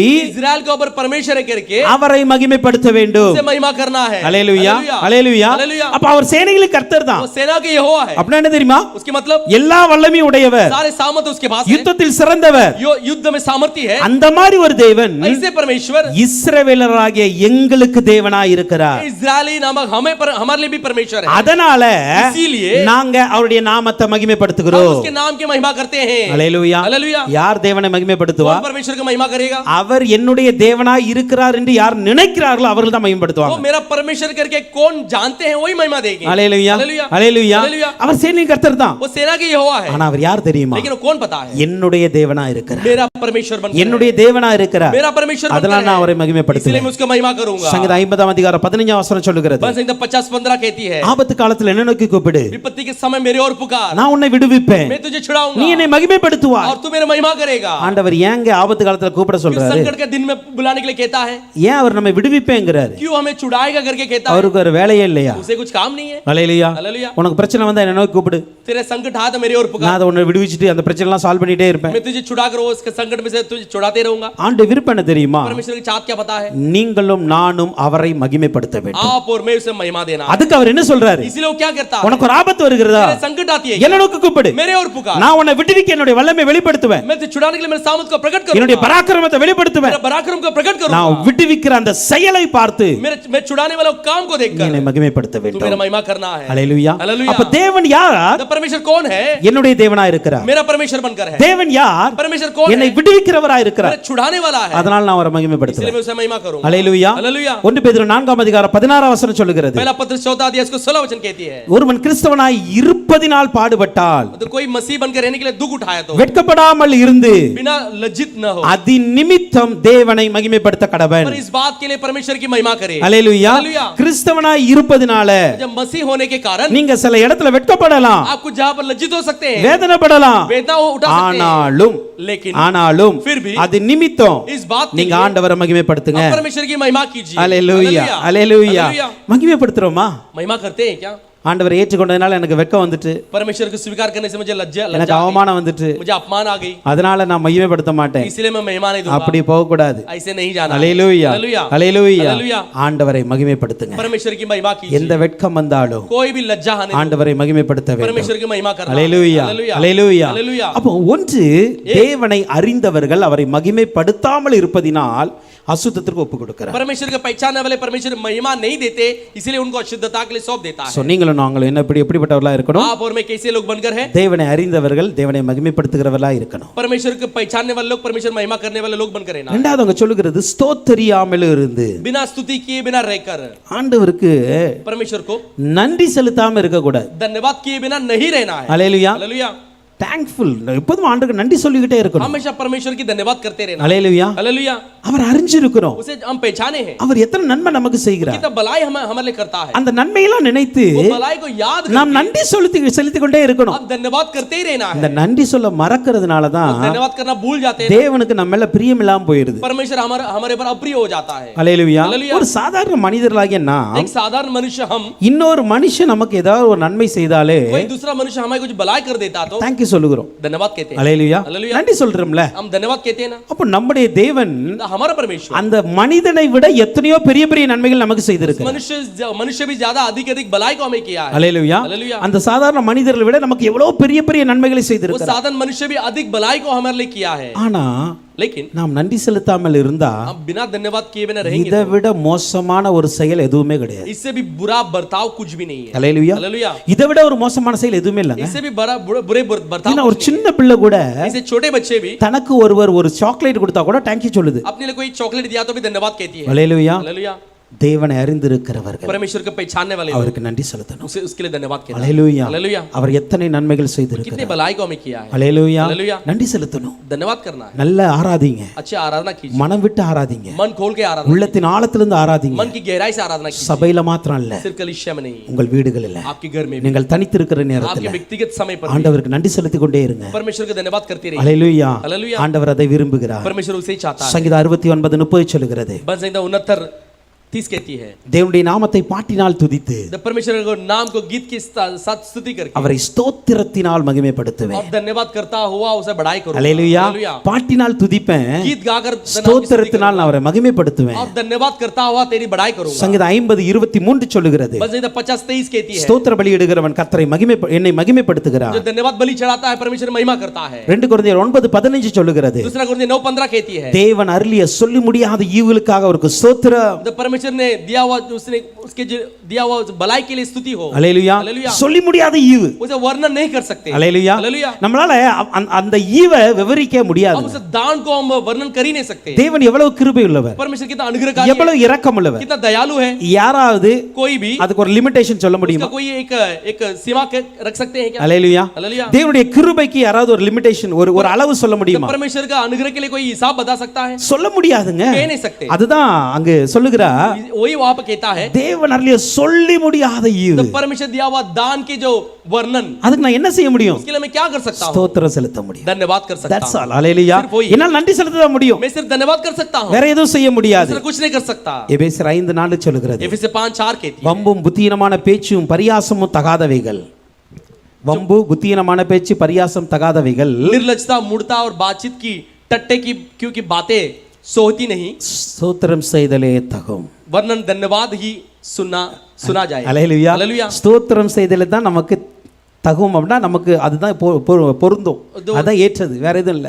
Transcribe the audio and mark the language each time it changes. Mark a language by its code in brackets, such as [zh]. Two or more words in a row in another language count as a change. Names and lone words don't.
[hi] इस्राएल के ऊपर परमेश्वर है करके [ta] அவரை மகிமைப்படுத்த வேண்டும். [hi] उसे महिमा करना है. [ta] அல்லேலூயா. அல்லேலூயா. அப்ப அவர் சேனைகளின் கர்த்தர் தான். [hi] वो सेना के यहोवा है. [ta] அப்படினா என்ன தெரியுமா? [hi] उसकी मतलब [ta] எல்லா வல்லமையும் உடையவர், [hi] सारे सामर्थ उसके पास है, [ta] யுத்தத்தில் சிறந்தவர். [hi] युद्ध में सामर्थ्य है. [ta] அந்த மாதிரி ஒரு தேவன் [hi] ऐसे परमेश्वर [ta] இஸ்ரவேலராகிய எங்களுக்கு தேவனாய் இருக்கிறார். [hi] इस्राएली नामक हमारे लिए भी परमेश्वर है. [ta] அதனால [hi] इसीलिए [ta] நாங்க அவருடைய நாமத்தை [hi] हम [ta] மகிமைப்படுத்துகிறோம். [hi] उसके नाम की महिमा करते हैं. [ta] அல்லேலூயா. [hi] हालेलुया. [ta] யார் தேவனை மகிமைப்படுத்துவா? [hi] कौन परमेश्वर की महिमा करेगा? [ta] அவர் என்னுடைய தேவனாய் இருக்கிறார் என்று யார் நினைக்கிறார்களோ அவர்கள் தான் [hi] वो [ta] மகிமைப்படுத்துவாங்க. [hi] मेरा परमेश्वर करके कौन जानते हैं वही महिमा देंगे. [ta] அல்லேலூயா. [hi] हालेलुया. [ta] அல்லேலூயா. [hi] हालेलुया. [ta] அவர் சேனையின் கர்த்தர் தான். [hi] वो सेना के यहोवा है. [ta] ஆனா அவர் யார் தெரியுமா? [hi] लेकिन वो कौन पता है? [ta] என்னுடைய தேவனாய் இருக்கிறார். [hi] मेरा परमेश्वर बनकर [ta] என்னுடைய தேவனாய் இருக்கிறார். [hi] मेरा परमेश्वर [ta] அதனால நான் அவரை [hi] इसलिए [ta] மகிமைப்படுத்துவேன். [hi] मैं उसका महिमा करूंगा. [ta] சங்கீதம் 50 அதிகாரம் 15 வசனம் சொல்லுகிறது, [hi] संगीत 50:15 कहती है [ta] ஆபத்து காலத்தில் என்ன நோக்கி கூப்பிடு, [hi] विपत्ति के समय मेरे और पुकार, [ta] நான் உன்னை விடுவிப்பேன், [hi] मैं तुझे छुड़ाऊंगा [ta] நீ என்னை மகிமைப்படுத்துவாய். [hi] और तू मेरा महिमा करेगा. [ta] ஆண்டவர் ஏங்க ஆபத்து காலத்துல கூப்பிட [hi] क्यों [ta] சொல்றாரு? [hi] संकट के दिन में बुलाने के लिए कहता है? [ta] ஏன் அவர் நம்மை விடுவிப்பேங்கிறாரு? [hi] क्यों हमें छुड़ाएगा करके कहता है? [ta] அவருக்கு ஒரு வேலையே இல்லையா? [hi] उसे कुछ काम नहीं है. [ta] அல்லேலூயா. [hi] हालेलुया. [ta] உனக்கு பிரச்சனை வந்தா என்ன நோக்கி கூப்பிடு, [hi] तेरे संकट हाथ मेरे और [ta] நான் [hi] पुकार, [ta] அதை உன்னை விடுவிச்சிட்டு அந்த பிரச்சனை எல்லாம் சால்வ் பண்ணிட்டே இருப்பேன். [hi] मैं तुझे छुड़ा कर उसके संकट में से तुझे छुड़ाते रहूंगा. [ta] ஆண்டு விருப்பம் என்ன தெரியுமா? [hi] परमेश्वर की चाहत क्या पता है? [ta] நீங்களும் நானும் அவரை மகிமைப்படுத்த வேண்டும். [hi] आप और मैं उसे महिमा देना. [ta] அதுக்கு அவர் என்ன சொல்றாரு? [hi] इसीलिए वो क्या करता है? [ta] உனக்கு ஒரு ஆபத்து வருகிறதா? [hi] तेरे संकट आती है, [ta] என்ன நோக்கி கூப்பிடு, [hi] मेरे और पुकार, [ta] நான் உன்னை விடுவிக்க என்னுடைய வல்லமை வெளிப்படுத்துவேன், [hi] मैं तुझे छुड़ाने के लिए मेरे सामर्थ को प्रकट [ta] என்னுடைய [hi] करूंगा, [ta] பராக்கிரமத்தை வெளிப்படுத்துவேன். [hi] मेरा पराक्रम को प्रकट [ta] நான் [hi] करूंगा. [ta] விடுவிக்கிற அந்த செயலை பார்த்து [hi] मैं छुड़ाने वाला काम को [ta] நீ [hi] देखकर [ta] என்னை மகிமைப்படுத்த [hi] तू मेरा [ta] வேண்டும். [hi] महिमा करना है. [ta] அல்லேலூயா. [hi] हालेलुया. [ta] அப்ப தேவன் யார்? [hi] तो परमेश्वर कौन है? [ta] என்னுடைய தேவனாய் இருக்கிறார். [hi] मेरा परमेश्वर बनकर है. [ta] தேவன் யார்? [hi] परमेश्वर कौन [ta] என்னை [hi] है? [ta] விடுவிக்கிறவராய் இருக்கிறார். [hi] मेरा छुड़ाने वाला है. [ta] அதனால நான் அவரை [hi] इसलिए [ta] மகிமைப்படுத்துவேன். [hi] मैं उसे महिमा करूंगा. [ta] அல்லேலூயா. [hi] हालेलुया. [ta] 1 பேதுரு 4 அதிகாரம் 16 வசனம் சொல்லுகிறது, [hi] पहला पत्र 14 अध्याय इसको 16 वचन कहती है, [ta] ஒருவன் கிறிஸ்தவனாய் இருப்பதினால் பாடுபட்டால் [hi] तो कोई मसीह बनकर रहने के लिए दुख उठाया तो [ta] வெட்கப்படாமல் இருந்து [hi] बिना लज्जित न हो, [ta] அதின் நிமித்தம் தேவனை மகிமைப்படுத்த கடவன். [hi] पर इस बात के लिए परमेश्वर की महिमा करे. [ta] அல்லேலூயா. [hi] हालेलुया. [ta] கிறிஸ்தவனாய் இருப்பதினால [hi] जब मसीह होने के कारण [ta] நீங்க சில இடத்துல வெட்கப்படலாம், [hi] आप कुछ जहां पर लज्जित हो सकते हैं, [ta] வேதனைப்படலாம், [hi] वेदना उठा सकते हैं, [ta] ஆனாலும் [hi] लेकिन फिर भी [ta] அது நிமித்தம் [hi] इस बात के [ta] நீங்க [hi] लिए [ta] ஆண்டவரை மகிமைப்படுத்துங்க. [hi] आप परमेश्वर की महिमा कीजिए. [ta] அல்லேலூயா. [hi] हालेलुया. [ta] அல்லேலூயா. [hi] हालेलुया. [ta] மகிமைப்படுத்துறோமா? [hi] महिमा करते हैं क्या? [ta] ஆண்டவரை ஏற்றுக்கொண்டதனால எனக்கு வெட்கம் வந்துட்டு, [hi] परमेश्वर को स्वीकार करने से मुझे [ta] எனக்கு [hi] लज्जा आ गई, [ta] அவமானம் வந்துட்டு, [hi] मुझे अपमान आ गई, [ta] அதனால நான் மகிமைப்படுத்த மாட்டேன். [hi] इसलिए मैं महिमा नहीं दूंगा. [ta] அப்படி போக கூடாது. [hi] ऐसे नहीं जाना. [ta] அல்லேலூயா. [hi] हालेलुया. [ta] அல்லேலூயா. [hi] हालेलुया. [ta] ஆண்டவரை மகிமைப்படுத்துங்க. [hi] परमेश्वर की महिमा कीजिए. [ta] எந்த வெட்கம் வந்தாலும் [hi] कोई भी लज्जा आने दो, [ta] ஆண்டவரை மகிமைப்படுத்த வேண்டும். [hi] परमेश्वर की महिमा करना. [ta] அல்லேலூயா. [hi] हालेलुया. [ta] அல்லேலூயா. [hi] हालेलुया. [ta] அப்போ ஒன்று, தேவனை அறிந்தவர்கள் அவரை மகிமைப்படுத்தாமல் இருப்பதினால் அசுத்தத்திற்கு ஒப்பு கொடுக்கிறார். [hi] परमेश्वर को पहचानने वाले परमेश्वर महिमा नहीं देते, इसलिए उनको अशुद्धता के लिए सौंप देता है. [ta] சோ நீங்களும் நாங்களும் என்ன எப்படிப்பட்டவர்களா இருக்கணும்? [hi] आप और मैं कैसे लोग बनकर हैं? [ta] தேவனை அறிந்தவர்கள் தேவனை மகிமைப்படுத்துகிறவர்களா இருக்கணும். [hi] परमेश्वर को पहचानने वाले लोग, परमेश्वर महिमा करने वाले लोग बनकर रहना. [ta] இரண்டாவது அவங்க சொல்லுகிறது, ஸ்தோத்திரியாமல் இருந்து, [hi] बिना स्तुति किए, बिना रहकर [ta] ஆண்டவருக்கு [hi] परमेश्वर को [ta] நன்றி செலுத்தாம இருக்க கூடாது. [hi] धन्यवाद किए बिना नहीं रहना है. [ta] அல்லேலூயா. [hi] हालेलुया. [ta] தேங்க்ஃபுல், எப்போதும் ஆண்டவருக்கு நன்றி சொல்லிக்கிட்டே இருக்கணும். [hi] हमेशा परमेश्वर की धन्यवाद करते रहना. [ta] அல்லேலூயா. [hi] हालेलुया. [ta] அவர் அறிஞ்சிருக்கிறோம், [hi] उसे हम पहचाने हैं, [ta] அவர் எத்தனை நன்மை நமக்கு செய்கிறார். [hi] कितना भलाई हमारे लिए करता है. [ta] அந்த நன்மையெல்லாம் நினைத்து [hi] वो भलाई को याद [ta] நாம் [hi] करके [ta] நன்றி செலுத்திக் கொண்டே இருக்கணும். [hi] हम धन्यवाद करते ही रहना [ta] இந்த [hi] है. [ta] நன்றி சொல்ல மறக்கிறதுனால தான் [hi] धन्यवाद करना भूल जाते हैं, [ta] தேவனுக்கு நம்ம மேல பிரியம் இல்லாம போயிருது. [hi] परमेश्वर हमारे पर अप्रिय हो जाता है. [ta] அல்லேலூயா. அல்லேலூயா. ஒரு சாதாரண மனிதர்களாகிய நாம் [hi] एक साधारण मनुष्य हम, [ta] இன்னொரு மனுஷன் நமக்கு ஏதாவது ஒரு நன்மை செய்தாலே [hi] कोई दूसरा मनुष्य हमें कुछ भलाई कर देता तो [ta] தேங்க்யூ சொல்லுகிறோம். [hi] धन्यवाद कहते हैं. [ta] அல்லேலூயா. அல்லேலூயா. நன்றி சொல்றோம்ல. [hi] हम धन्यवाद कहते हैं ना. [ta] அப்ப நம்முடைய தேவன் [hi] हमारा परमेश्वर [ta] அந்த மனிதனை விட எத்தனையோ பெரிய பெரிய நன்மைகள் நமக்கு செய்திருக்கிறார். [hi] मनुष्य भी ज्यादा अधिक भलाई को हमें किया है. [ta] அல்லேலூயா. [hi] हालेलुया. [ta] அந்த சாதாரண மனிதர்களை விட நமக்கு எவ்வளவு பெரிய பெரிய நன்மைகளை [hi] वो [ta] செய்திருக்கிறார். [hi] साधारण मनुष्य भी अधिक भलाई को हमारे लिए किया है. [ta] ஆனா [hi] लेकिन [ta] நாம் நன்றி செலுத்தாமல் இருந்தா [hi] हम बिना धन्यवाद किए बिना रहेंगे [ta] இதை விட மோசமான ஒரு செயல் எதுவுமே கிடையாது. [hi] इससे भी बुरा बर्ताव कुछ भी नहीं है. [ta] அல்லேலூயா. [hi] हालेलुया. [ta] இதை விட ஒரு மோசமான செயல் எதுவுமே இல்லைங்க. [hi] इससे भी बुरे बर्ताव [ta] ஏன்னா ஒரு [hi] कुछ [ta] சின்ன பிள்ளை கூட [hi] नहीं है. इससे छोटे बच्चे भी [ta] தனக்கு ஒருவர் ஒரு சாக்லேட் கொடுத்தா கூட தேங்க்யூ சொல்லுது. [hi] अपने लिए कोई चॉकलेट दिया तो भी धन्यवाद कहती है. [ta] அல்லேலூயா. [hi] हालेलुया. [ta] தேவனை அறிந்திருக்கிறவர்கள் [hi] परमेश्वर को पहचानने वाले लोग, [ta] அவருக்கு நன்றி செலுத்தணும். [hi] उसे उसके लिए धन्यवाद कहना। [ta] அல்லேலூயா. [hi] हालेलुया। [ta] அவர் எத்தனை நன்மைகள் [hi] कितने [ta] செய்திருக்கிறார். [hi] भलाई को हमें किया है। [ta] அல்லேலூயா. [hi] हालेलुया। [ta] நன்றி செலுத்தணும். [hi] धन्यवाद करना है। [ta] நல்ல ஆராதிங்க, [hi] अच्छे आराधना कीजिए, [ta] மனம் விட்டு ஆராதிங்க, [hi] मन खोल के आराधना, [ta] உள்ளத்தின் ஆழத்திலிருந்து ஆராதிங்க. [hi] मन की गहराई से आराधना कीजिए, [ta] சபையில மாத்திரம் இல்ல, [hi] सिर्फ कलीसिया में नहीं, [ta] உங்கள் வீடுகளில் [hi] आपके घर में भी, [ta] நீங்கள் தனித்திருக்கிற [hi] आपके [ta] நேரத்தில் [hi] व्यक्तिगत समय पर भी [ta] ஆண்டவருக்கு நன்றி செலுத்திக் கொண்டே இருங்க. [hi] परमेश्वर को धन्यवाद करते रहिए। [ta] அல்லேலூயா. [hi] हालेलुया। [ta] ஆண்டவர் அதை விரும்புகிறார். [hi] परमेश्वर उसे ही चाहता है। [ta] சங்கீதம் 69:30 சொல்லுகிறது, [hi] भजन संहिता 69:30 कहती है, [ta] தேவனுடைய நாமத்தை பாட்டினால் துதித்து [hi] जब परमेश्वर को नाम को गीत के साथ स्तुति करके [ta] அவரை ஸ்தோத்திரத்தினால் மகிமைப்படுத்துவேன். [hi] और धन्यवाद करता हुआ उसे बढ़ाई करो। [ta] அல்லேலூயா. பாட்டினால் துதிப்பேன், [hi] गीत गाकर [ta] ஸ்தோத்திரத்தினால் நான் அவரை மகிமைப்படுத்துவேன். [hi] और धन्यवाद करता हुआ तेरी बढ़ाई करूंगा। [ta] சங்கீதம் 50:23 சொல்லுகிறது, [hi] भजन संहिता 50:23 कहती है, [ta] ஸ்தோத்திர பலியிடுகிறவன் கர்த்தரை என்னை மகிமைப்படுத்துகிறார். [hi] जो धन्यवाद बलि चढ़ाता है परमेश्वर महिमा करता है। [ta] 2 கொரிந்தியர் 9:15 சொல்லுகிறது, [hi] दूसरा कोरिन्थियर 9:15 कहती है, [ta] தேவன் அருளிய சொல்லி முடியாத ஈவுகளுக்காக அவருக்கு ஸ்தோத்திரம். [hi] जब परमेश्वर ने दिया हुआ उसने उसके जो दिया हुआ भलाई के लिए स्तुति हो। [ta] அல்லேலூயா. [hi] हालेलुया। [ta] சொல்லி முடியாத ஈவு. [hi] उसे वर्णन नहीं कर सकते। [ta] அல்லேலூயா. [hi] हालेलुया। [ta] நம்மளால அந்த ஈவை விவரிக்க முடியாது. [hi] अब उस दान को हम वर्णन कर ही नहीं सकते। [ta] தேவன் எவ்வளவு கிருபை உள்ளவர், [hi] परमेश्वर कितना अनुग्रहकारी है, [ta] எவ்வளவு இரக்கம் உள்ளவர். [hi] कितना दयालु है। [ta] யாராவது [hi] कोई भी [ta] அதுக்கு ஒரு லிமிட்டேஷன் சொல்ல முடியுமா? [hi] उसका कोई एक सीमा रख सकते हैं क्या? [ta] அல்லேலூயா. [hi] हालेलुया। [ta] தேவனுடைய கிருபைக்கு யாராவது ஒரு லிமிட்டேஷன் ஒரு அளவு சொல்ல முடியுமா? [hi] परमेश्वर का अनुग्रह के लिए कोई हिसाब बता सकता है? [ta] சொல்ல முடியாதுங்க. [hi] कह नहीं सकते। [ta] அதுதான் அங்கு சொல்லுகிறார், [hi] वही वहां पर कहता है, [ta] தேவன் அருளிய சொல்லி முடியாத ஈவு. [hi] तो परमेश्वर दिया हुआ दान की जो वर्णन, [ta] அதுக்கு நான் என்ன செய்ய முடியும்? [hi] उसके लिए मैं क्या कर सकता हूं? [ta] ஸ்தோத்திரம் செலுத்த முடியும். [hi] धन्यवाद कर सकता [en] That's [hi] हूं। [ta] all. அல்லேலூயா. [hi] सिर्फ वही। [ta] என்னால் நன்றி செலுத்த தான் முடியும், [hi] मैं सिर्फ धन्यवाद कर सकता हूं, [ta] வேற எதுவும் செய்ய முடியாது. [hi] दूसरा कुछ नहीं कर सकता। [ta] எபேசியர் 5:4 சொல்லுகிறது, [hi] एफेसियर 5:4 कहती है, [ta] வம்பும் புத்தியீனமான பேச்சும் பரியாசமும் தகாதவைகள். வம்பு, புத்தியீனமான பேச்சு, பரியாசம் தகாதவைகள். [hi] निर्लज्जता, मूढ़ता और बातचीत की टट्टे की क्योंकि बातें सोती नहीं, [ta] ஸ்தோத்திரம் செய்தலே தகும். [hi] वर्णन धन्यवाद ही सुना जाए। [ta] அல்லேலூயா. [hi] हालेलुया। [ta] ஸ்தோத்திரம் செய்தலே தான் நமக்கு தகும் அப்படின்னா நமக்கு அதுதான் பொருந்தும், அதான் ஏற்றது, வேற எதுவும் இல்லை.